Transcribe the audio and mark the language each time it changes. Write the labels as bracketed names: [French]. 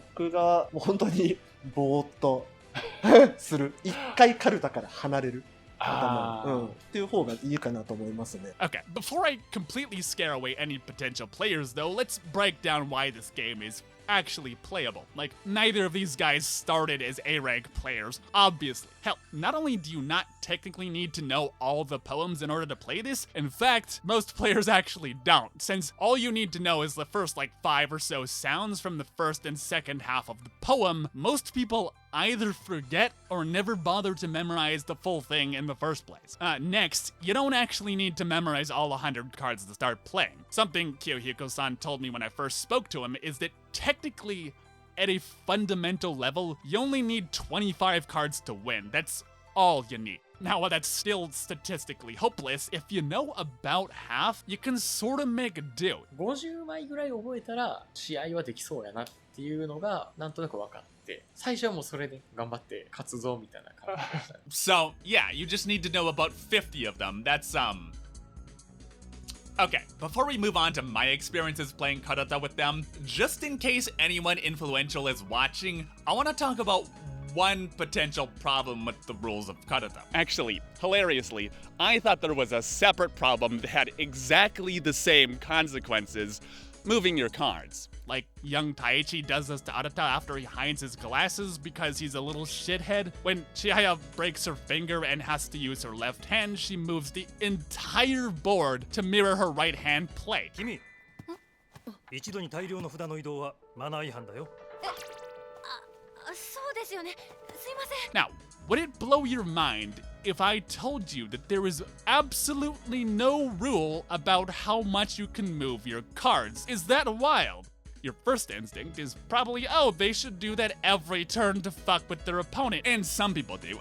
[Japanese] 僕がもう本当にぼーっとする。一回カルタから離れる。っていう方がいいかなと思いますね。 [English] Okay, before I completely scare away any potential players though, let's break down why this game is actually playable. Like, neither of these guys started as A-rank players, obviously. Hell, not only do you not technically need to know all the poems in order to play this, in fact, most players actually don't, since all you need to know is the first like 5 or so sounds from the first and second half of the poem. Most people either forget or never bother to memorize the full thing in the first place. Next, you don't actually need to memorize all 100 cards to start playing. Something Kyohiko-san told me when I first spoke to him is that technically, at a fundamental level, you only need 25 cards to win. That's all you need. Now, while that's still statistically hopeless, if you know about half, you can sort of make a do. [Japanese] 50枚ぐらい覚えたら試合はできそうやなっていうのがなんとなく分かって、最初はもうそれで頑張って勝つぞみたいな感じでした。 [English] So, yeah, you just need to know about 50 of them. That's, Okay, before we move on to my experiences playing karuta with them, just in case anyone influential is watching, I want to talk about one potential problem with the rules of karuta. Actually, hilariously, I thought there was a separate problem that had exactly the same consequences: moving your cards. Like, young Taichi does this to Arata after he hides his glasses because he's a little shithead. When Chihaya breaks her finger and has to use her left hand, she moves the entire board to mirror her right hand play. [Japanese] 君、一度に大量の札の移動はマナー違反だよ。そうですよね。すいません。 [English] Now, would it blow your mind if I told you that there is absolutely no rule about how much you can move your cards? Is that wild? Your first instinct is probably, oh, they should do that every turn to fuck with their opponent. And some people do.